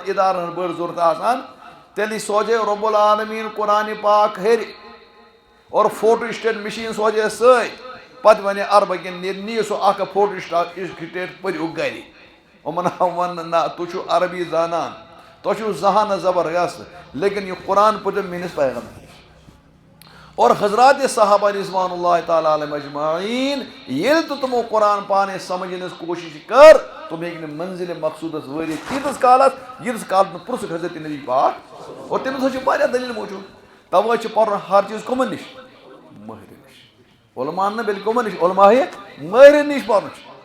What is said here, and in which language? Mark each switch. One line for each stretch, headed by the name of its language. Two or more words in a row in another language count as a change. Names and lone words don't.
Kashmiri: یِمن اِدارن ہٕنٛز بٔڑ ضوٚرتھ آسان تیٚلہِ سوزے رۄب العالمیٖن قرآنِ پاک ہیٚرِ اور
English: photostat machine
Kashmiri: سوزے سۭتۍ پَتہٕ وَنے عربہٕ کٮ۪ن نِیِو سُہ اکھ فوٹو سٹیٹ پٔرِو گرِ یِمن آو وَننہٕ نہ تُہۍ چھِو عربی زانان تۄہہِ چھُو زانان زبردست لیکِن یہِ قرآن پٔرِو میٲنِس پیغمبرس اور حضرات صحابہ
Arabic: رضوان اللہ تعالیٰ علیہم اجمعیٖن
Kashmiri: ییٚلہِ تہِ تِمو قرآن پانے سمجھنٕچ کوٗشِش کٔر تِم ہیٚکۍ نہٕ منزِلِ مقصوٗدس وٲتِتھ تیٖتِس کالس ییٖتِس کالس نہٕ پرٛژھُکھ حضرت نبی پاک اور تٔمِس حظ چھِ واریاہ دٔلیٖل موٗجوٗد تَوَے چھُ پَرُن ہر چیٖز کٕمن نِش مٲہرِ نِش علماہن نہٕ بٔلکہِ کٕمن نِش علماہِ مٲہرن نِش پَرُن چھُ